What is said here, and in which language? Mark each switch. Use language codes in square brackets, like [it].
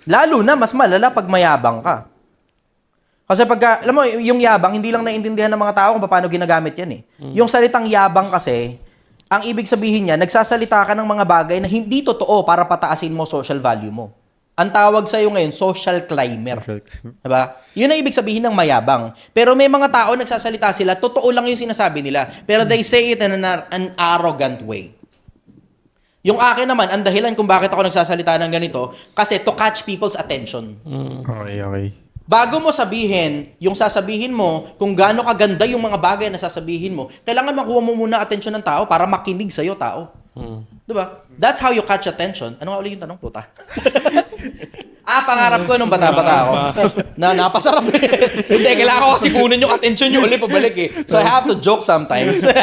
[tl] Lalo na, mas malala pag mayabang ka. Kasi alam mo, yung yabang, hindi lang naiintindihan ng mga tao kung paano ginagamit yan eh. Yung salitang yabang kasi, ang ibig sabihin niya, nagsasalita ka ng mga bagay na hindi totoo para pataasin mo social value mo. Ang tawag sa'yo ngayon, social climber. Diba? Yun ang ibig sabihin ng mayabang. Pero may mga tao nagsasalita sila, totoo lang yung sinasabi nila. Pero [en] they say it in an arrogant way. [tl] Yung akin naman, ang dahilan kung bakit ako nagsasalita ng ganito, kasi [en] to catch people's attention. Okay. [tl] Bago mo sabihin, yung sasabihin mo, kung gaano kaganda yung mga bagay na sasabihin mo, kailangan makuha mo muna atensyon ng tao para makinig sa'yo tao. Diba? [en] That's how you catch attention. [tl] Ano nga ulit yung tanong, puta? Pangarap ko nung bata-bata ako. Napasarap. Hindi, kailangan ko kasi kunin yung attention nyo ulit pabalik eh. [en] So I have to joke sometimes.